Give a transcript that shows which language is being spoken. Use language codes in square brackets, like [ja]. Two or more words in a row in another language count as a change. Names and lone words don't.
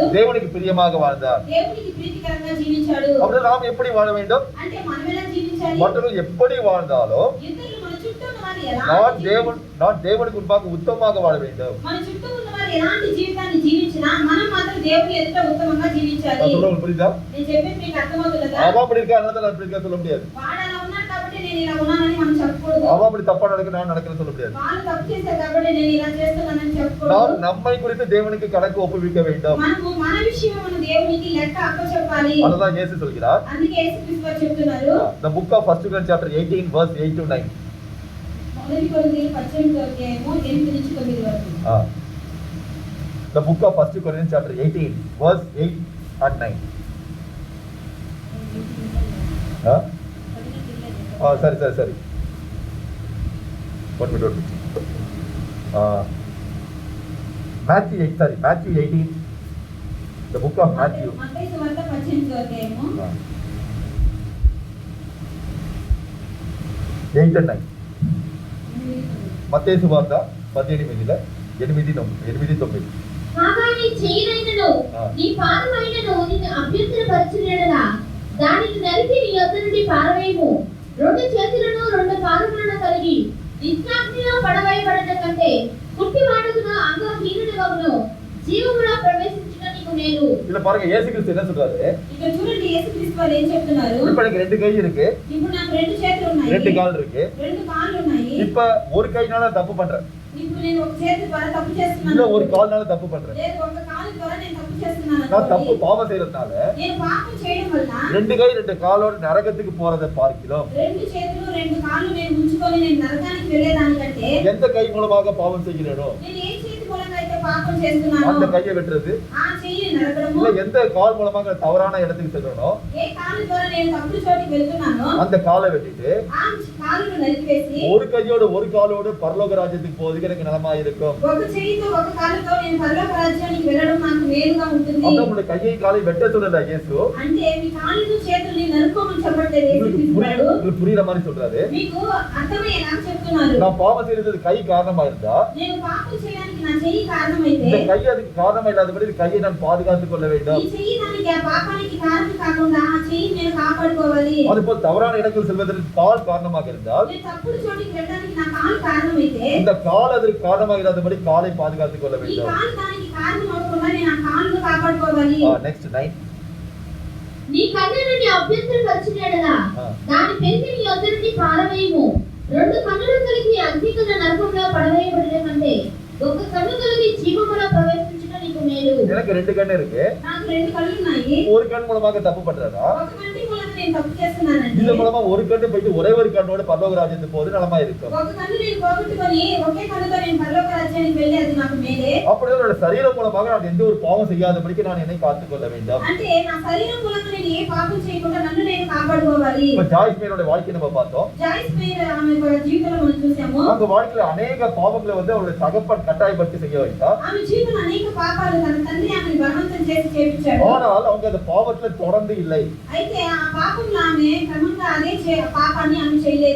[ta] தேவனுக்கு பிரியமாக வாழ்ந்தார். [te] దేవునికి ప్రీతికరంగా జీవించాడు. [ta] அப்படி நாம் எப்படி வாழ வேண்டும்? [te] అంటే మనం ఎలా జీవించాలి? [ta] மற்றவர்கள் எப்படி வாழ்ந்தாலும் [te] ఇతరులు మన చుట్టూ ఉన్న వారు ఎలా [ta] நான் தேவனுக்கு முன்பாக உத்தமமாக வாழ வேண்டும். [te] మన చుట్టూ ఉన్న వారు ఎలాంటి జీవితాన్ని జీవించినా మనం మాత్రం దేవుని ఎదుట ఉత్తమంగా జీవించాలి. [ta] நான் சொல்றது புரியுதா? [te] నేను చెప్పేది మీకు అర్థమవుతుందా? [ta] அவன் அப்படி இருக்கா, அதனால நான் அப்படி இருக்கா சொல்ல முடியாது. [te] వాడు అలా ఉన్నాడు కాబట్టి నేను ఇలా ఉన్నానని మనం చెప్పకూడదు. [ta] அவன் அப்படி தப்பா நடக்க நான் நடக்கிறேன்னு சொல்ல முடியாது. [te] వాళ్ళు తప్పు చేశారు కాబట్టి నేను ఇలా చేస్తున్నానని చెప్పకూడదు. [ta] நாம் நம்மை குறித்து தேவனுக்கு கணக்கு ஒப்புவிக்க வேண்டும். [te] మనము మన విషయం మన దేవునికి లెక్క అప్పచెప్పాలి. [ta] அதுதான் இயேசு சொல்கிறார். [te] అందుకే యేసుక్రీస్తు వారు చెప్తున్నారు. [en] The book of 1 Corinthians chapter 18 verse 8 to 9. [te] మొదటి కొరింథీయులు 18వ అధ్యాయము 8 నుంచి 9 వరకు. [en] The book of 1 Corinthians chapter 18 verse 8 and 9. [ta] சரி. [en] One minute. Matthew 18. The book of Matthew. [te] మత్తయి సువార్త 18వ అధ్యాయము [en] 8 and 9. [te] మత్తయి సువార్త 18 8 9. కాగా నీ చెయ్యినైనను నీ పాదమైనను నిన్ను అభ్యంతరపరచునేలా దానిని నరికి నీ యొద్ద నుండి పారవేయము. 2 చేతులను 2 పాదములను కలిగి నిత్యాగ్నిలో పడవేయబడట కంటే కుట్టివాడుగున అంగహీనుడవగును జీవములో ప్రవేశించుట నీకు మేలు. [ta] இல்ல பாருங்க, இயேசு கிறிஸ்து என்ன சொல்றாரு? [te] ఇక్కడ చూడండి యేసుక్రీస్తు వారు ఏం చెప్తున్నారు. [ta] இப்ப எனக்கு 2 கை இருக்கு. [te] ఇప్పుడు నాకు 2 చేతులు ఉన్నాయి. [ta] 2 கால் இருக்கு. [te] 2 కాళ్ళు ఉన్నాయి. [ta] இப்ப ஒரு கைனால தப்பு பண்றேன். [te] ఇప్పుడు నేను ఒక చేతి ద్వారా తప్పు చేస్తున్నాను. [ta] இல்ல ஒரு கால்னால தப்பு பண்றேன். [te] లేదు ఒక కాలు ద్వారా నేను తప్పు చేస్తున్నాను. [ta] நான் தப்பு பாவம் செய்யறதுனால [te] నేను పాపం చేయడం వల్ల [ta] 2 கை 2 காலோட நரகத்துக்கு போறதை பார்க்கிறோம். [te] 2 చేతులు 2 కాళ్ళు నేను ఉంచుకొని నేను నరకానికి వెళ్ళేదానికంటే [ta] எந்த கை மூலமாக பாவம் செய்கிறேனோ [te] నేను ఏ చేతి మూలంగా అయితే పాపం చేస్తున్నానో [ta] அந்த கையை வெட்டுறது, [te] ఆ చెయ్యిని నరకడము, [ta] இல்ல எந்த கால் மூலமாக தவறான இடத்துக்கு செல்றனோ [te] ఏ కాలు ద్వారా నేను తప్పుడు చోటికి వెళ్తున్నానో [ta] அந்த காலை வெட்டிட்டு [te] ఆ కాలును నరికివేసి [ta] ஒரு கையோட ஒரு காலோடு பரலோக ராஜ்யத்துக்கு போறதுக்கு எனக்கு நலமா இருக்கும். [te] ఒక చెయ్యితో ఒక కాలుతో నేను పరలోక రాజ్యానికి వెళ్ళడం నాకు మేలుగా ఉంటుంది. [ta] அப்ப உங்களுடைய கையை காலை வெட்ட சொல்லல இயேசு. [te] అంటే మీ కాళ్ళను చేతుల్ని నరుకోమని చెప్పట్లేదు యేసుక్రీస్తు. [ta] உங்களுக்கு புரியுற மாதிரி சொல்றாரு. [te] మీకు అర్థమయ్యేలా చెప్తున్నారు. [ta] நான் பாவம் செய்யறது கை காரணமா இருந்தா, [te] నేను పాపం చేయడానికి నా చెయ్యి కారణమైతే [ta] இந்த கை அதுக்கு காரணமா இல்லாதபடி கையை நான் பாதுகாத்துக் கொள்ள வேண்டும். [te] ఈ చెయ్యి దానికి ఆ పాపానికి కారణం కాకుండా ఆ చెయ్యి నేను కాపాడుకోవాలి. [ta] அதுபோல் தவறான இடத்தில் செல்வதற்கு கால் காரணமாக இருந்தால், [te] నేను తప్పుడు చోటికి వెళ్ళడానికి నా కాలు కారణమైతే [ta] இந்த கால் அதற்கு காரணமாக இல்லாதபடி காலை பாதுகாத்துக் கொள்ள [te] ఈ [ta] வேண்டும். [te] కాలు దానికి కారణం అవ్వకుండా నేను ఆ కాలును కాపాడుకోవాలి. నెక్స్ట్ 9. నీ కన్నును నీ అభ్యంతరపరచునేలా దాని పెరికి నీ యొద్ద నుండి పారవేయము. 2 కన్నులు కలిగి అగ్నిగల నరకంలో పడవేయబడట కంటే ఒక కన్ను కలిగి జీవములో ప్రవేశించుట నీకు మేలు. [ta] எனக்கு 2 கண்ணு இருக்கு. [te] నాకు 2 కళ్ళు ఉన్నాయి. [ta] ஒரு கண் மூலமாக தப்பு பண்றதா, [te] ఒక కంటి మూలంగా నేను తప్పు చేస్తున్నానండి. [ta] இது மூலமா ஒரு கண்ணு போயிட்டு ஒரே ஒரு கண்ணோட பரலோக ராஜ்யத்துக்கு போறது நலமா இருக்கும். [te] ఒక కన్ను నేను పోగొట్టుకొని ఒకే కన్నుతో నేను పరలోక రాజ్యానికి వెళ్ళి అది నాకు మేలే. [ta] அப்படியே என்னோட சரீரம் மூலமாக நான் எந்த ஒரு பாவம் செய்யாதபடிக்கு நான் என்னை காத்துக் கொள்ள வேண்டும். [te] అంటే నా శరీరం మూలంగా నేను ఏ పాపం చేయకుండా నన్ను నేను కాపాడుకోవాలి. [ta] இப்ப ஜாய்ஸ் மேனோட வாழ்க்கை நம்ம பார்த்தோம். [te] జాయిస్ మేర్ ఆమె జీవితంలో మనం చూసాము. [ta] அவங்க வாழ்க்கையில அநேக பாவங்களை வந்து அவருடைய தகப்பன் கட்டாயப்படுத்தி செய்ய வைத்தார். [te] ఆమె జీవితంలో అనేక పాపాలు తన తండ్రి ఆమెను బలవంతం చేసి చేయించాడు. [ta] ஆனால் அவங்க அந்த பாவத்துல தொடர்ந்து இல்லை. [te] అయితే ఆ పాపంలో ఆమె క్రమంగా అదే పాపాన్ని ఆమె చేయలేదు.